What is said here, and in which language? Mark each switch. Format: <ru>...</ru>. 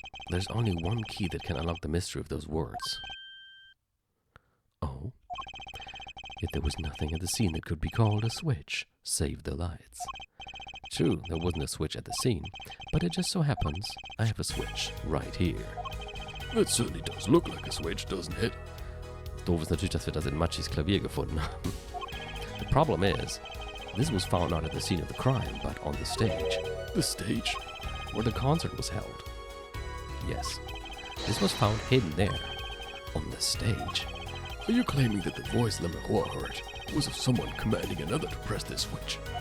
<en>There's only one key that can unlock the mystery of those words. Oh. Yet there was nothing at the scene that could be called a switch, save the lights. True, there wasn't a switch at the scene, but it just so happens I have a switch right here. That certainly does look like a switch, doesn't it?</en> <de>Doof ist natürlich, dass wir das in Machis Klavier gefunden haben.</de> <en>The problem is, this was found not at the scene of the crime, but on the stage. The stage? Where the concert was held. Yes, this was found hidden there, on the stage. Are you claiming that the voice Lemeroy heard was of someone commanding another to press this switch?</en>